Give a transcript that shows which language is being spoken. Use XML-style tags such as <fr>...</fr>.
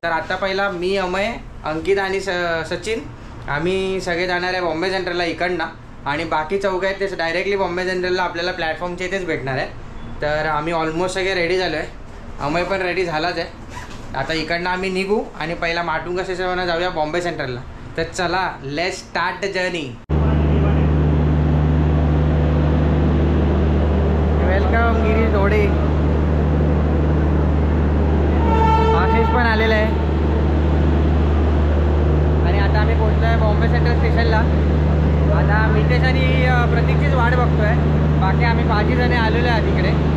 <mr>तर आता पहिला मी, अमय, अंकित आणि सचिन आम्ही सगळे जाणार आहे बॉम्बे सेंट्रलला इकडनं, आणि बाकी चौघ आहेत ते डायरेक्टली बॉम्बे सेंट्रलला आपल्याला प्लॅटफॉर्मच्या इथेच भेटणार आहे। तर आम्ही ऑलमोस्ट सगळे रेडी झालो आहे, अमय पण रेडी झालाच आहे। आता इकडनं आम्ही निघू आणि पहिला माटुंगा स्टेशनवरून जाऊया बॉम्बे सेंट्रलला। तर चला,</mr> <en>Let's start the journey.</en> <mr>Welcome Girish डोळे, आशिष पण आलेला आहे आणि आता आम्ही पोहोचलो आहे बॉम्बे सेंट्रल स्टेशनला। आता मितेश आणि प्रतीकचीच वाट बघतोय, बाकी आम्ही 5 जण आलेलो आहे तिकडे।</mr>